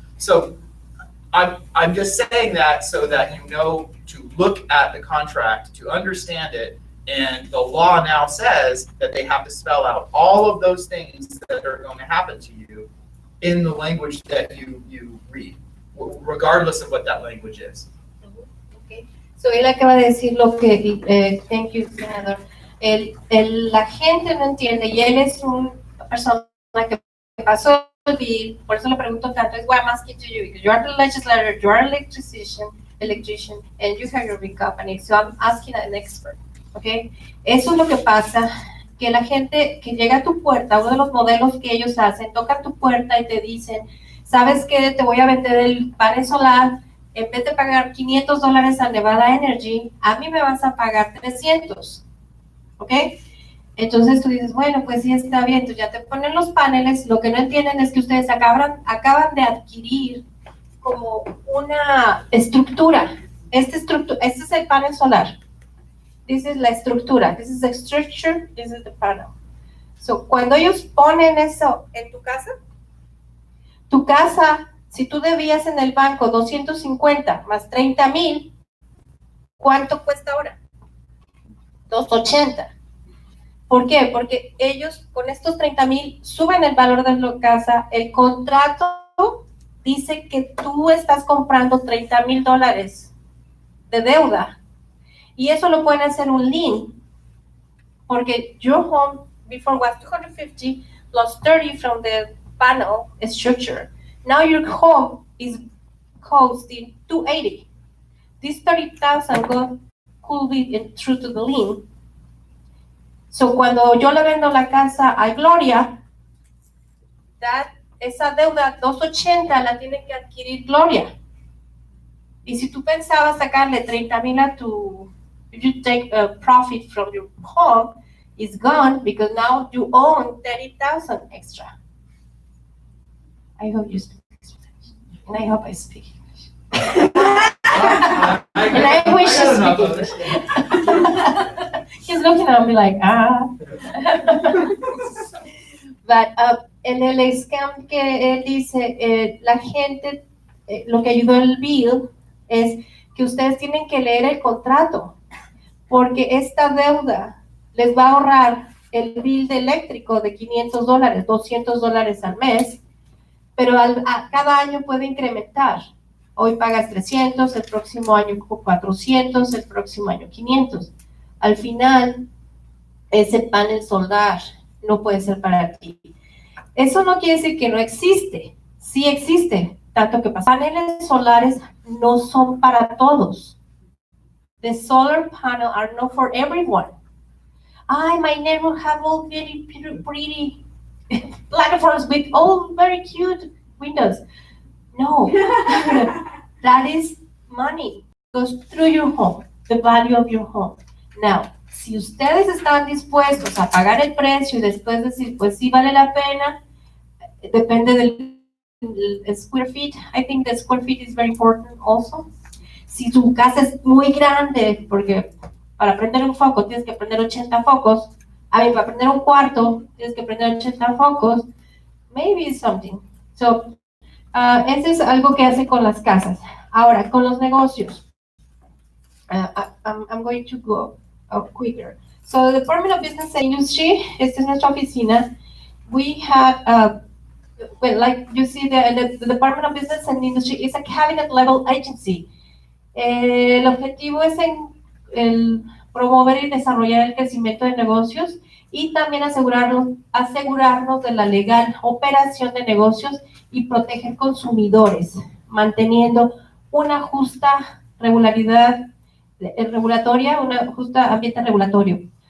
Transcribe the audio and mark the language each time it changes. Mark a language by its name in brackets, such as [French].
[English] So I'm just saying that so that you know to look at the contract, to understand it, and the law now says that they have to spell out all of those things that are going to happen to you in the language that you read, regardless of what that language is. Okay. [Spanish] So él acaba de decir lo que, [English] thank you, [Spanish] senador. La gente no entiende, y él es una persona que pasó el bill, por eso le pregunto tanto, es [English] why I'm asking to you, because you are the legislator, you are an electrician, and you have your big company, so I'm asking an expert, okay? [Spanish] Eso es lo que pasa, que la gente que llega a tu puerta, uno de los modelos que ellos hacen, tocan tu puerta y te dicen, ¿sabes qué? Te voy a vender el panel solar, en vez de pagar $500 a Nevada Energy, a mí me vas a pagar 300, ¿ok? Entonces tú dices, bueno, pues sí está bien, entonces ya te ponen los paneles, lo que no entienden es que ustedes acaban de adquirir como una estructura. Este es el panel solar. Esa es la estructura. [English] This is the structure, this is the panel. [Spanish] So, cuando ellos ponen eso en tu casa, si tú debías en el banco 250 más 30,000, ¿cuánto cuesta ahora? 280. ¿Por qué? Porque ellos con estos 30,000 suben el valor de la casa. El contrato dice que tú estás comprando $30,000 de deuda. Y eso lo pueden hacer un lien. [English] Porque your home before was 250 plus 30 from the panel structure. Now your home is costing 280. This 30,000 could be through to the lien. [Spanish] So cuando yo le vendo la casa a Gloria, esa deuda 280 la tiene que adquirir Gloria. Y si tú pensabas sacarle 30,000 a tu, [English] if you take a profit from your home, it's gone because now you own 30,000 extra. I hope you speak Spanish, and I hope I speak English. And I wish you speak English. He's looking at me like, ah. [Spanish] But en el scam que él dice, la gente, lo que ayudó el bill es que ustedes tienen que leer el contrato, porque esta deuda les va a ahorrar el bill de eléctrico de $500, $200 al mes, pero cada año puede incrementar. Hoy pagas 300, el próximo año 400, el próximo año 500. Al final, ese panel solar no puede ser para ti. Eso no quiere decir que no existe, sí existe, tanto que paneles solares no son para todos. [English] The solar panel are not for everyone. My neighbor have all very pretty platforms with all very cute windows. No, that is money, goes through your home, the value of your home. [Spanish] Now, si ustedes están dispuestos a pagar el precio y después decir, pues sí vale la pena, depende del square feet. [English] I think the square feet is very important also. [Spanish] Si tu casa es muy grande, porque para prender un foco tienes que prender 80 focos, para prender un cuarto tienes que prender 80 focos, [English] maybe it's something. [Spanish] So, eso es algo que hace con las casas. Ahora, con los negocios. [English] I'm going to go quicker. So, the Department of Business and Industry, [Spanish] esta es nuestra oficina. [English] We have, well, like you see, the Department of Business and Industry is a cabinet level agency. [Spanish] El objetivo es el promover y desarrollar el crecimiento de negocios y también asegurarnos de la legal operación de negocios y proteger consumidores, manteniendo una justa regularidad regulatoria, una justa ambiente regulatorio.